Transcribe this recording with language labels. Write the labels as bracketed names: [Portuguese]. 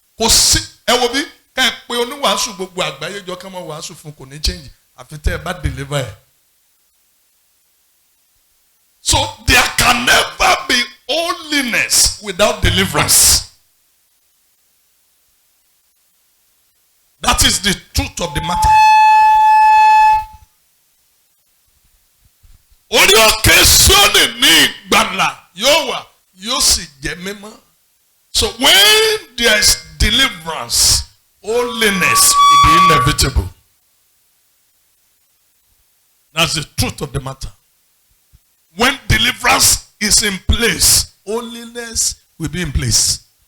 [Yoruba] Kò sí ẹ wo bí ká ẹ pé oníwàásù gbogbo àgbáyé jọ ká máa wàásù fún kò ní change àfi tẹ́ ẹ bá deliver ẹ̀. [English] So there can never be holiness without deliverance. That is the truth of the matter. [Yoruba] Orí òkè Síónì ní ìgbàlà yóò wà yóò sì jẹ́ mímọ́. [English] So when there is deliverance, holiness will be inevitable. That's the truth of the matter. When deliverance is in place, holiness will be in place.